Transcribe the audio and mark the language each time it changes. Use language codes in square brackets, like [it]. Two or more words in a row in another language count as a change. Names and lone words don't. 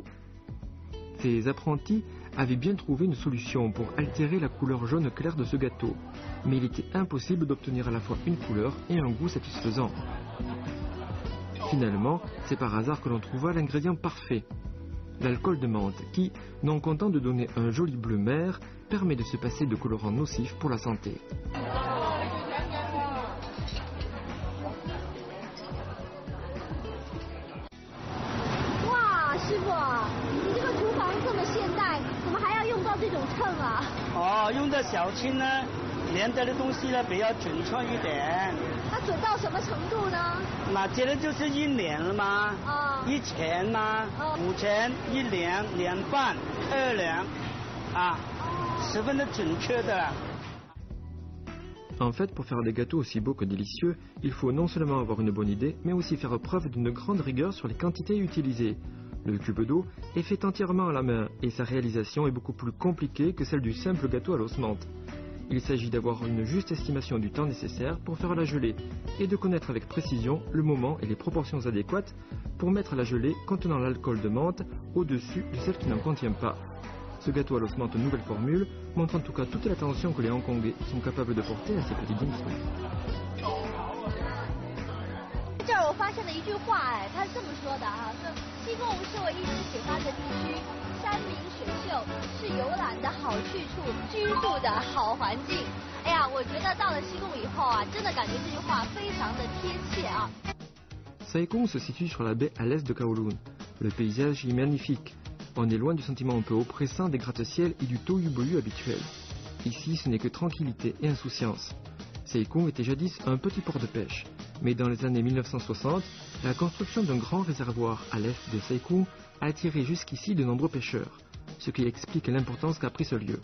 [fr] Ses apprentis avaient bien trouvé une solution pour altérer la couleur jaune claire de ce gâteau, mais il était impossible d'obtenir à la fois une couleur et un goût satisfaisant. Finalement, c'est par hasard que l'on trouva l'ingrédient parfait, l'alcool de menthe, qui, non content de donner un joli bleu mer, permet de se passer de colorants nocifs pour la santé. [zh] 哇，师傅，你这个厨房这么现代，怎么还要用到这种秤啊？哦，用的小秤呢，连着的东西呢比较准确一点。它准到什么程度呢？那这个就是1两了吗？1钱吗？5钱、1两、2半、2两，啊，十分的准确的。 [fr] En fait, pour faire des gâteaux aussi beaux que délicieux, il faut non seulement avoir une bonne idée, mais aussi faire preuve d'une grande rigueur sur les quantités utilisées. Le cube d'eau est fait entièrement à la main et sa réalisation est beaucoup plus compliquée que celle du simple gâteau à l'os menthe. Il s'agit d'avoir une juste estimation du temps nécessaire pour faire la gelée et de connaître avec précision le moment et les proportions adéquates pour mettre la gelée contenant l'alcool de menthe au-dessus de celle qui n'en contient pas. Ce gâteau à l'os menthe nouvelle formule montre en tout cas toute l'attention que les Hongkongais sont capables de porter à ces petits dim sum. [zh] 这儿我发现了一句话，哎，他是这么说的啊，说西贡是我一直喜欢的地区，山明水秀，是游览的好去处，居住的好环境。哎呀，我觉得到了西贡以后啊，真的感觉这句话非常的贴切啊。 [fr] Sai Kung se situe sur la baie à l'est de Kowloon. Le paysage y est magnifique. On est loin du sentiment un peu oppressant des gratte-ciel et du tohu-bohu habituel. Ici, ce n'est que tranquillité et insouciance. Sai Kung était jadis un petit port de pêche, mais dans les années 1960, la construction d'un grand réservoir à l'est de Sai Kung a attiré jusqu'ici de nombreux pêcheurs, ce qui explique l'importance qu'a pris ce lieu.